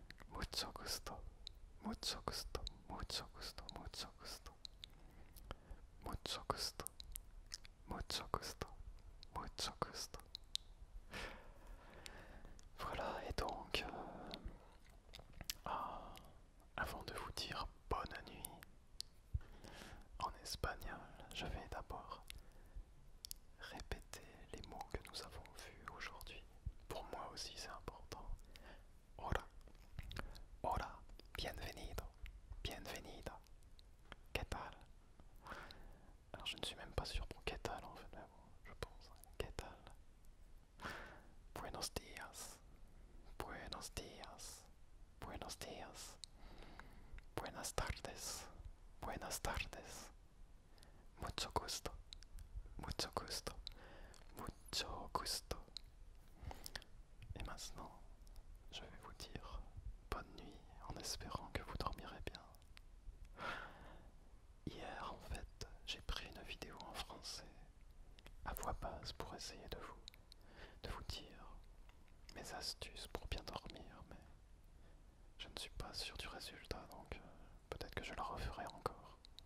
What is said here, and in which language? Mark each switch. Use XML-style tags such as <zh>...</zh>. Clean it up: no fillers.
<es>mucho gusto, mucho gusto, mucho gusto, mucho gusto, mucho gusto, mucho gusto.</es> <fr>Voilà, et donc, avant de vous dire bonne nuit en espagnol, je vais d'abord répéter les mots que nous avons vus aujourd'hui. Pour moi aussi, c'est important.</fr> <es>Hola, hola, bienvenido, bienvenida, ¿qué tal?</es> <fr>Alors je ne suis même pas sûr pour</fr> <es>¿qué tal</es> <fr>en fait, mais bon, je pense.</fr> <es>¿Qué tal? Buenos días, buenos días, buenos días, buenas tardes, buenas tardes, mucho gusto, mucho gusto, mucho gusto.</es> <fr>Et maintenant, je vais vous dire bonne nuit en espérant que vous dormirez bien. Hier, en fait, j'ai pris une vidéo en français à voix basse pour essayer de vous dire mes astuces pour bien dormir, mais je ne suis pas sûr du résultat, donc peut-être que je la referai encore.</fr>